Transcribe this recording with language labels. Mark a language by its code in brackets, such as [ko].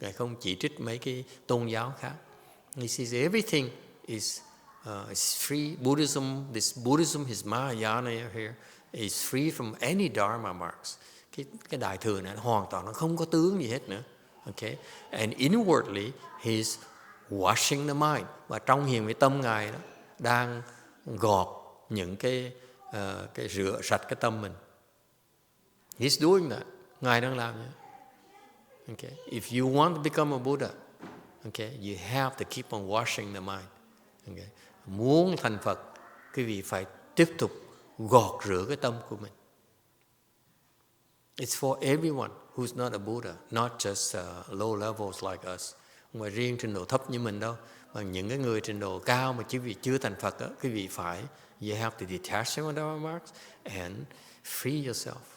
[vi] Ngài không chỉ trích mấy cái tôn giáo khác. [en] He says everything is free. Buddhism, his Mahayana here, is free from any dharma marks. [vi] Cái đại thừa này hoàn toàn nó không có tướng gì hết nữa. [en] Okay, and inwardly he's washing the mind. [vi] Và trong hiền với tâm Ngài đó đang gọt những cái rửa sạch cái tâm mình. [en] He's doing that. [vi] Ngài đang làm vậy. [en] Okay, if you want to become a Buddha, okay, you have to keep on washing the mind. [vi] Okay, muốn thành Phật, quý vị phải tiếp tục gọt rửa cái tâm của mình. [en] It's for everyone who's not a Buddha, not just low levels like us. [vi] Không phải riêng trình độ thấp như mình đâu, mà những cái người trình độ cao mà quý vị chưa thành Phật đó, quý vị phải, [en] you have to detach from the marks and free yourself.